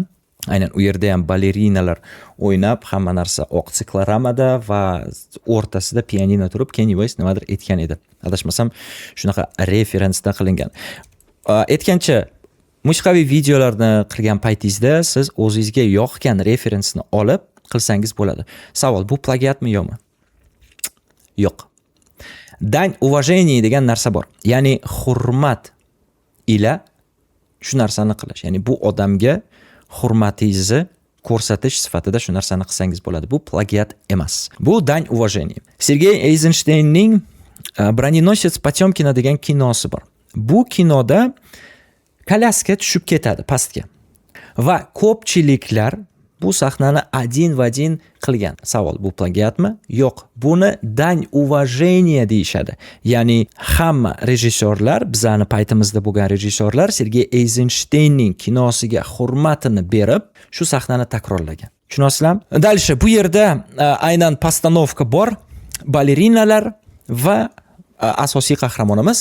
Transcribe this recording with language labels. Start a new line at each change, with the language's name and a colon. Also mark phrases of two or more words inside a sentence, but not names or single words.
Uzbek: Aynan u yerda ham balerinalar o'ynab, hamma narsa oq siklaramada va o'rtasida pianino turib, Kanye West nimadir aytgan edi. Adashmasam shunaqa referensdan qilingan. Aytgancha, musiqiy videolarni qilgan paytingizda siz o'zingizga yoqgan referensni olib qilsangiz bo'ladi. Savol, bu plagiatmi yo'qmi? Yo'q.
Russian: Dань уважение
Uzbek: degan narsa bor. Ya'ni hurmat ila shu narsani qilish. Ya'ni bu odamga hurmatingizni ko'rsatish sifatida shu narsani qilsangiz bo'ladi. Bu plagiat emas. Bu
Russian: dань уважение.
Uzbek: Sergey Eisensteinning Bronеносец Potemkina degan kinosi bor. Bu kinoda kolyaska tushib ketadi pastga. Va ko'pchiliklar bu sahnani
Russian: один в один
Uzbek: qilgan. Savol, bu plagiatmi? Yo'q. Buni
Russian: dань уважение
Uzbek: deyishadi. Ya'ni hamma rejissyorlar, bizani paytimizda bo'lgan rejissyorlar Sergey Eisensteinning kinosiga hurmatini berib, shu sahnani takrorlagan. Tushunasizlarmi? Dальше bu yerda aynan postanovka bor. balerinalar va asosiy qahramonimiz.